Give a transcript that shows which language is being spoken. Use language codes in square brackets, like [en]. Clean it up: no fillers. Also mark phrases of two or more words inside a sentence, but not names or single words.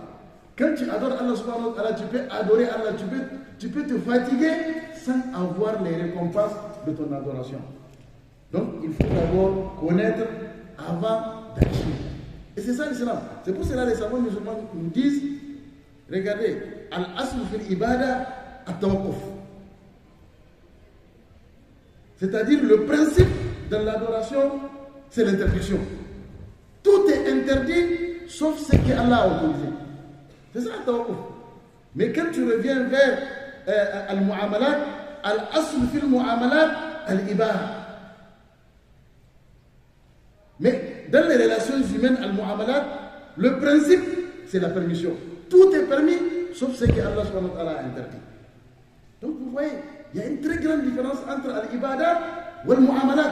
[fr] Quand tu adores Allah [ar] سبحانه وتعالى, [fr] tu peux adorer Allah, tu peux te fatiguer sans avoir les récompenses de ton adoration. Donc, il faut d'abord connaître avant d'agir. Et c'est ça l'islam. C'est pour cela que les savants musulmans nous disent, regardez, [ar] الأصل في العبادة التوقف. [fr] C'est-à-dire le principe de l'adoration, c'est l'interdiction. Tout est interdit sauf ce qu'Allah a autorisé. C'est ça al-tawaqquf. Mais quand tu reviens vers al-mu'amalat, [ar] الأصل في المعاملات الإباحة. [fr] Mais dans les relations humaines, al-mu'amalat, le principe, c'est la permission. Tout est permis, sauf ce que Allah [ar] سبحانه وتعالى [fr] a interdit. Donc vous voyez, il y a une très grande différence entre al-ibada et al-mu'amalat.